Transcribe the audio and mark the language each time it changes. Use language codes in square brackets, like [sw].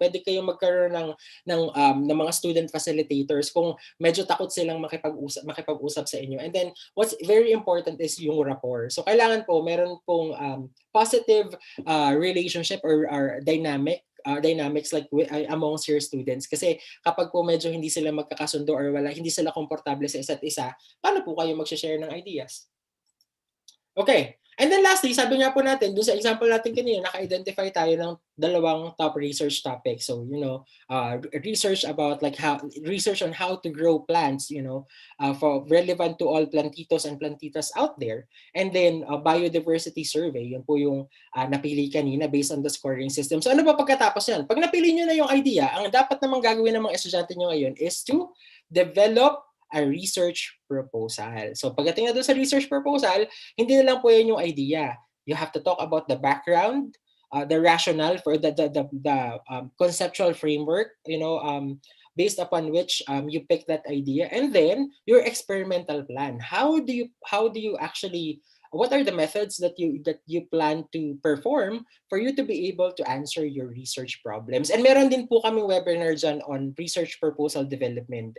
[tl] Pwede kayong magkaroon ng mga student facilitators kung medyo takot silang makipag-usap sa inyo. [en] And then what's very important is yung rapport. [tl] So kailangan po meron pong positive relationship or dynamics [en] like amongst your students, [tl] kasi kapag po medyo hindi sila magkakasundo or hindi sila komportable sa isa't isa, paano po kayo mag-share ng ideas? Okay. And then lastly, sabi nga po natin, dun sa example natin kanina, naka-identify tayo ng 2 top research topics. [en] So, research about research on how to grow plants, for relevant to all plantitos and plantitas out there. [tl] And then biodiversity survey, yun po yung napili kanina [en] based on the scoring system. [tl] So ano ba pagkatapos yan? Pag napili nyo na yung idea, ang dapat namang gagawin ng mga estudyante nyo ngayon is [en] to develop a research proposal. [tl] So pagdating na doon sa research proposal, hindi na lang po yan yung idea. [en] You have to talk about the background, the rationale for the conceptual framework, based upon which you pick that idea, and then your experimental plan. How do you actually, what are the methods that you plan to perform for you to be able to answer your research problems? And [tl] meron din po kaming webinar dyan [en] on research proposal development.